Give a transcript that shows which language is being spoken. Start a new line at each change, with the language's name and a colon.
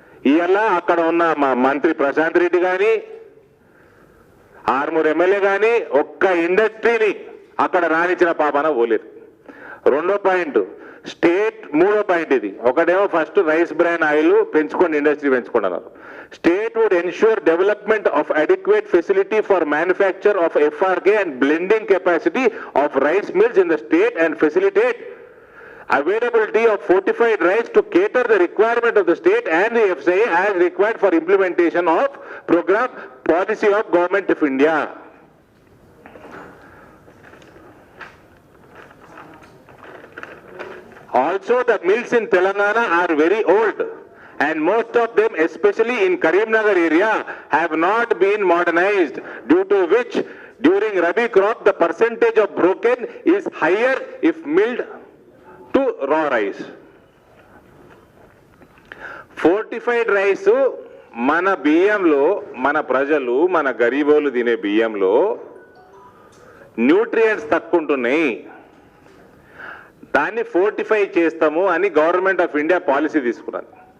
Telugu: ఇవాళ అక్కడ ఉన్న మా మంత్రి ప్రశాంత్ రెడ్డి కానీ, 6 ఎమ్మెల్యే కానీ ఒక్క ఇండస్ట్రీని అక్కడ రానిచ్చిన పాపన పోలేదు. 2వ పాయింట్ స్టేట్, 3వ పాయింట్ ఇది. ఒకటేమో ఫస్ట్ రైస్ బ్రాన్ ఆయిల్ పెంచుకోండి, ఇండస్ట్రీ పెంచుకోండి అన్నారు.
English: State would ensure development of adequate facility for manufacture of FRK and blending capacity of rice mills in the state and facilitate availability of fortified rice to cater the requirement of the state and the FCI as required for implementation of program policy of Government of India. Also, the mills in Telangana are very old and most of them, especially in Karimnagar area, have not been modernized, due to which during Rabi crop the percentage of broken is higher if milled to raw rice.
Telugu: Fortified rice మన బియ్యంలో, మన ప్రజలు, మన గరీబోలు తినే బియ్యంలో nutrients తక్కువ ఉంటున్నాయి. దాన్ని ఫోర్టిఫై చేస్తాము అని గవర్నమెంట్ ఆఫ్ ఇండియా పాలసీ తీసుకున్నది.